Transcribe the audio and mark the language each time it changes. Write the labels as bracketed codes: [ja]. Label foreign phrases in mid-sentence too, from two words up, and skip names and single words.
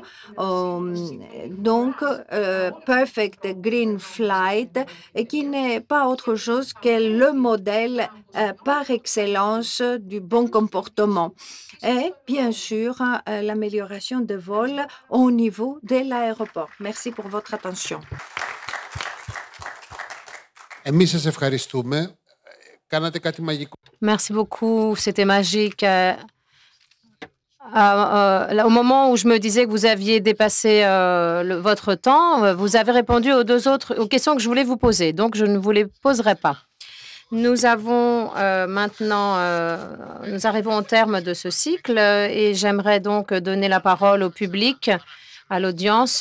[fr] Donc, Perfect Green Flight, et qui n'est pas autre chose que le modèle par excellence du bon comportement. Et bien sûr, l'amélioration de vol au niveau de l'aéroport. Merci pour votre attention. [el] Εμείς σας ευχαριστούμε. [fr] Merci beaucoup, c'était magique. Au moment où je me disais que vous aviez dépassé votre temps, vous avez répondu aux questions que je voulais vous poser, donc je ne vous les poserai pas. Nous avons nous arrivons au terme de ce cycle et j'aimerais donc donner la parole au public, à l'audience.